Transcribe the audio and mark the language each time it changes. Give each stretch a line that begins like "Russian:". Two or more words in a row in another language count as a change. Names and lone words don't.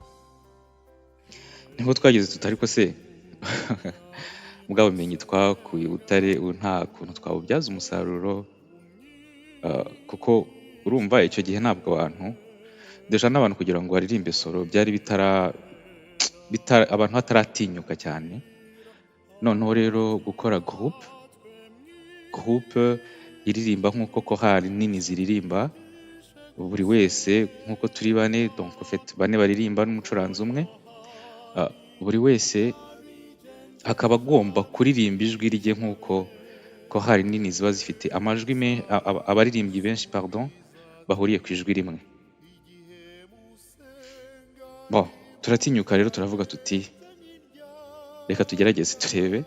Kinyarwanda: niho twageze tutari ko se bwa bumenyi twakuye Butare nta kuntu twabubyaza umusaruro, kuko urumva icyo gihe ntabwo abantu deja n'abantu kugira ngo baririmbe solo byari abantu hataratinyuka cyane. Noneho rero gukora groupe iririmba nk'uko chorale nini ziririmba, buri wese nk'uko turi bane,
French: donc en fait
Kinyarwanda: bane baririmba n'umucuranzi umwe, buri wese akaba agomba kuririmba ijwi rye nk'uko chorale nini ziba zifite amajwi abaririmbyi benshi bahuriye ku ijwi rimwe. Turatinyuka rero turavuga tuti reka tugerageze turebe.